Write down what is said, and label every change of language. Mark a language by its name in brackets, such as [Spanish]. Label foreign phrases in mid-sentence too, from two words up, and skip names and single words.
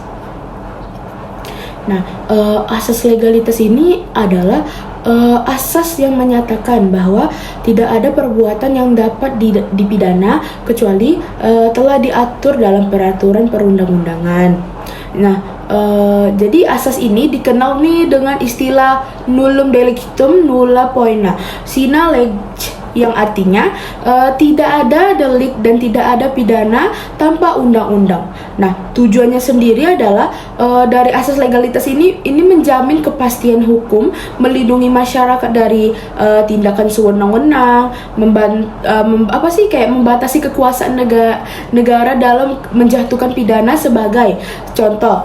[Indonesian] Nah, asas legalitas ini adalah asas yang menyatakan bahwa tidak ada perbuatan yang dapat dipidana kecuali telah diatur dalam peraturan perundang-undangan. Nah, jadi asas ini dikenal nih dengan istilah [Latin] nullum delictum nulla poena sine lege, [Indonesian] yang artinya tidak ada delik dan tidak ada pidana tanpa undang-undang. Nah, tujuannya sendiri adalah dari asas legalitas ini menjamin kepastian hukum, melindungi masyarakat dari tindakan sewenang-wenang, membatasi kekuasaan negara dalam menjatuhkan pidana sebagai contoh.